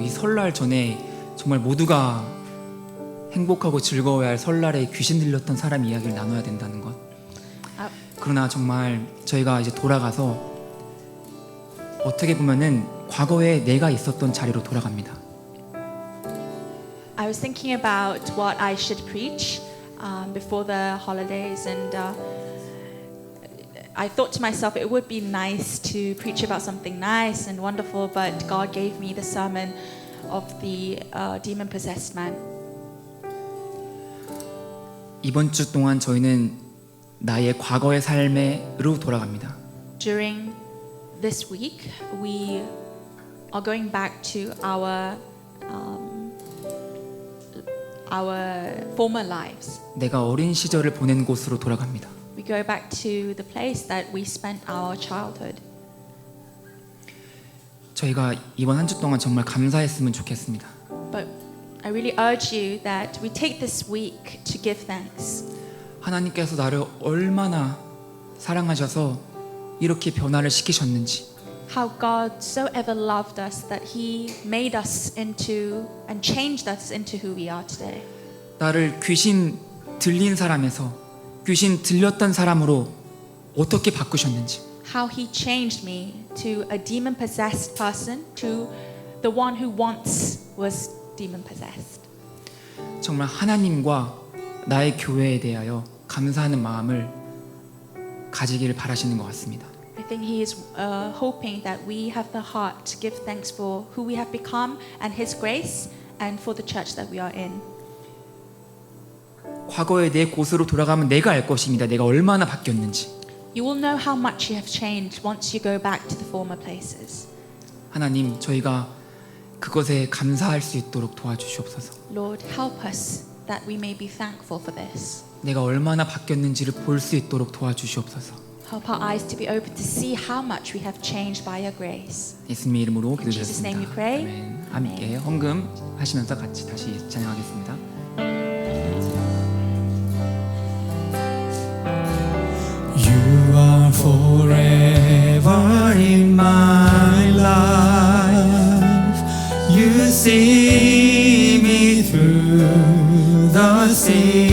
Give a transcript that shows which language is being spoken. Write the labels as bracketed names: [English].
[Korean] 이 설날 전에 정말 모두가 행복하고 즐거워야 할 설날에 귀신 들렸던 사람 이야기를 나눠야 된다는 것. 그러나 정말 저희가 이제 돌아가서 어떻게 보면은 과거에 내가 있었던 자리로 돌아갑니다. [English] I was thinking about what I should preach before the holidays, and I thought to myself it would be nice to preach about something nice and wonderful, but God gave me the sermon of the demon-possessed man. [Korean] 이번 주 동안 저희는 나의 과거의 삶으로 돌아갑니다. [English] During this week, we are going back to our our former lives. [Korean] 내가 어린 시절을 보낸 곳으로 돌아갑니다. [English] We go back to the place that we spent our childhood. [Korean] 저희가 이번 한 주 동안 정말 감사했으면 좋겠습니다. [English] But I really urge you that we take this week to give thanks. [Korean] 하나님께서 나를 얼마나 사랑하셔서 이렇게 변화를 시키셨는지, [English] How God so ever loved us that He made us into and changed us into who we are today. [Korean] 나를 귀신 들린 사람에서 귀신 들렸던 사람으로 어떻게 바꾸셨는지, [English] How He changed me to a demon-possessed person to the one who once was demon-possessed. [Korean] 정말 하나님과 나의 교회에 대하여 감사하는 마음을 가지기를 바라시는 것 같습니다. [English] I think He is hoping that we have the heart to give thanks for who we have become and His grace and for the church that we are in. [Korean] 과거의 내 곳으로 돌아가면 내가 알 것입니다. 내가 얼마나 바뀌었는지. [English] You will know how much you have changed once you go back to the former places. [Korean] 하나님, 저희가 그것에 감사할 수 있도록 도와주시옵소서. [English] Lord, help us that we may be thankful for this. [Korean] 내가 얼마나 바뀌었는지를 볼 수 있도록 도와주시옵소서. [English] Help our eyes to be open to see how much we have changed by your grace. [Korean] 예수님의 이름으로 [English] In Jesus' [Korean] 기도드렸습니다. [English] name we pray. [Korean] 아멘. 함께 헌금 하시면서 같이 다시 찬양하겠습니다. [English] You are forever in my life. You see me through the seasons.